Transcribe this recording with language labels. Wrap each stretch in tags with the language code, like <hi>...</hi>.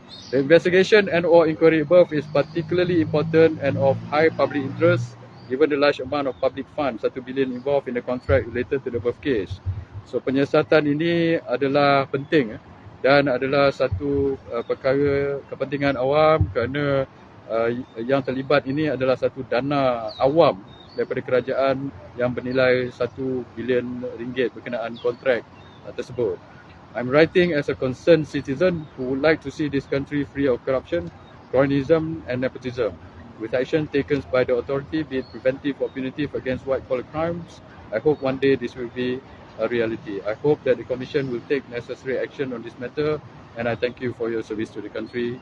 <en>The investigation and or inquiry above is particularly important and of high public interest given the large amount of public funds, 1 bilion involved in the contract related to the above case.</en> <ms>So, penyiasatan ini adalah penting dan adalah satu perkara kepentingan awam kerana yang terlibat ini adalah satu dana awam daripada kerajaan yang bernilai 1 bilion ringgit berkenaan kontrak tersebut.</ms> <en>I'm writing as a concerned citizen who would like to see this country free of corruption, cronyism and nepotism, with action taken by the authority, be it preventive or punitive against white-collar crimes. I hope one day this will be a reality. I hope that the Commission will take necessary action on this matter, and I thank you for your service to the country.</en>